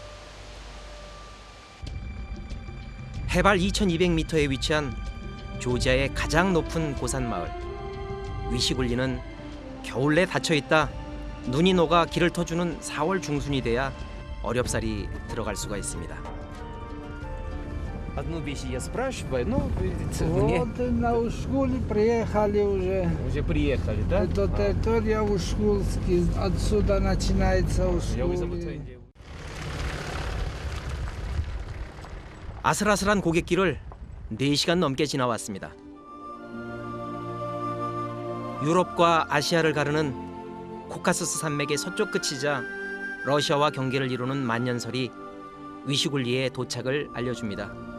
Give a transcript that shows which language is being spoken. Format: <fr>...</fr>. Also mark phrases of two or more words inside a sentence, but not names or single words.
<ko>해발 2200m에 위치한 조지아의 가장 높은 고산 마을 위시굴리는 겨울 내 닫혀있다 눈이 녹아 길을 터주는 4월 중순이 돼야 어렵사리 들어갈 수가 있습니다.</ko> <ru>Одну вещь я спрашиваю, ну, видите, вот на Ушкуле приехали уже. уже приехали, да? Это территория Ушкульский. Отсюда начинается Ушкуле.</ru> <ko>아슬아슬한 고갯길을 4시간 넘게 지나왔습니다. 유럽과 아시아를 가르는 코카서스 산맥의 서쪽 끝이자 러시아와 경계를 이루는 만년설이 위슈굴리의 도착을 알려줍니다.</ko>